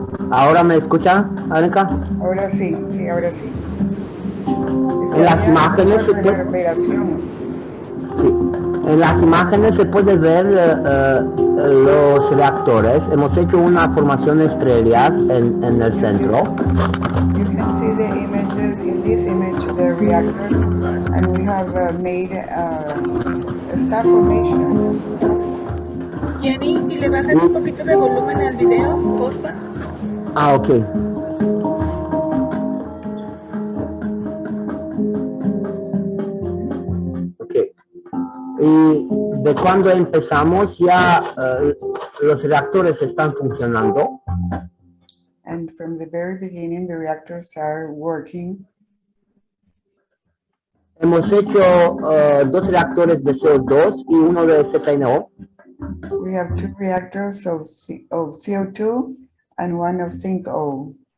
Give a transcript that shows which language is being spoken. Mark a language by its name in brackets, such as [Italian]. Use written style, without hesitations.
[Spanish] ¿Ahora me escucha, Arenka? Ahora sí, ahora sí. En las imágenes se puede... reverberación. Sí. En las imágenes se puede ver los reactores. Hemos hecho una formación estrellas en el centro. [English] You can see the images in this image, the reactors, and we have made a star formation. [Spanish] Gianni, si le bajas un poquito de volumen al video, porfa. Ah, ok. Ok. Y de cuando empezamos ya los reactores están funcionando. [English] And from the very beginning, the reactors are working. [Spanish] Hemos hecho dos reactores de CO2 y uno de ZNO. [English] We have 2 reactors of CO2 and 1 of zinc O.